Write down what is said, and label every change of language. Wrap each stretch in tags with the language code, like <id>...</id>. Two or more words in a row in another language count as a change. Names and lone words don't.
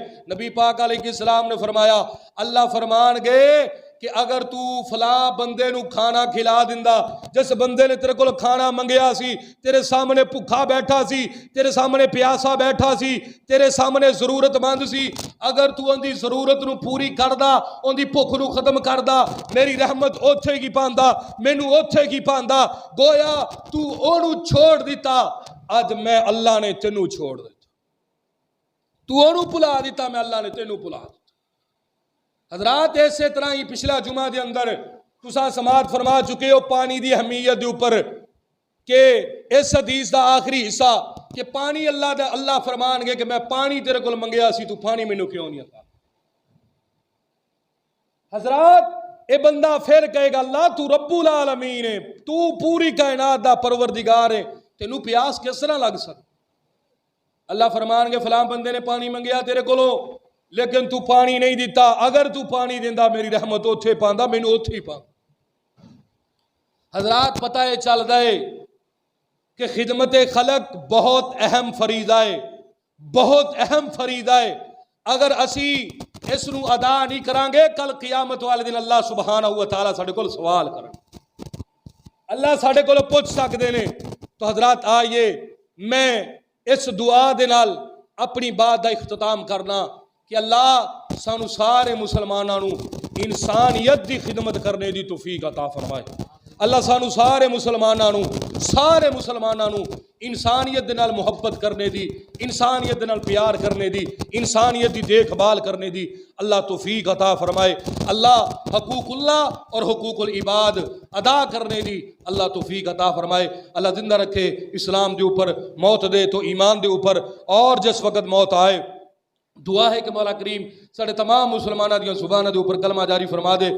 <pa>نبی پاک</pa> <ar>علیہ السلام</ar> <pa>نے فرمایا اللہ فرمان گے کہ اگر تو فلاں بندے نو کھانا کھلا دیندا، جس بندے نے تیرے کول کھانا منگیا سی، تیرے سامنے بھوکا بیٹھا سی، تیرے سامنے پیاسا بیٹھا سی، تیرے سامنے ضرورت مند سی، اگر تو ان دی ضرورت نو پوری کردا، ان دی بھوک نو ختم کردا، میری رحمت اوتھے کی پاندا، مینوں اوتھے کی پاندا. گویا تو اونوں چھوڑ دیتا، اج میں اللہ نے تینوں چھوڑ دیتا. تو اونوں بھلا دیتا، میں اللہ نے تینوں بھلا دیتا. حضرات اسی طرح ہی پچھلا جمعہ دے اندر تساں سماعت فرما چکے ہو پانی دی اہمیت دے اوپر، کہ اس حدیث دا آخری حصہ کہ پانی اللہ فرمان گے کہ میں پانی تیرے کول منگیا سی، تو پانی مینوں کیوں نہیں عطا؟ حضرات اے بندہ پھر کہے گا اللہ تو</pa> <ar>رب العالمین</ar> <pa>ہے، تو پوری کائنات دا پروردگار ہے، تینوں پیاس کس طرح لگ سکتا؟ اللہ فرمان گے فلاں بندے نے پانی منگیا تیرے کولوں لیکن تو پانی نہیں دیتا، اگر تو پانی دیندا میری رحمت اوتھے پاندا، مینوں اوتھے ہی پاندا. حضرات پتہ ہے چل دے کہ خدمت خلق بہت اہم فریضہ ہے، بہت اہم فریضہ ہے. اگر اسی اس نو ادا نہیں کران گے، کل قیامت والے دن اللہ</pa> <ar>سبحانہ و تعالی</ar> <pa>ساڈے کول سوال کرن، اللہ ساڈے کول پوچھ سکدے نے. تو حضرات آئیے میں اس دعا دے نال اپنی بات دا اختتام کرنا کہ اللہ سانو سارے مسلماناں نو انسانیت دی خدمت کرنے دی توفیق عطا فرمائے. اللہ سانو سارے مسلماناں نو انسانیت دے نال محبت کرنے دی، انسانیت دے نال پیار کرنے دی، انسانیت دی دیکھ بھال کرنے دی اللہ توفیق عطا فرمائے. اللہ حقوق اللہ اور</pa> <ar>حقوق العباد</ar> <pa>ادا کرنے دی اللہ توفیق عطا فرمائے. اللہ زندہ رکھے اسلام دے اوپر، موت دے تو ایمان دے اوپر، اور جس وقت موت آئے دعا ہے کہ مولا کریم سارے تمام مسلمانوں دیاں زباناں دے اوپر کلمہ جاری فرما دے.</pa>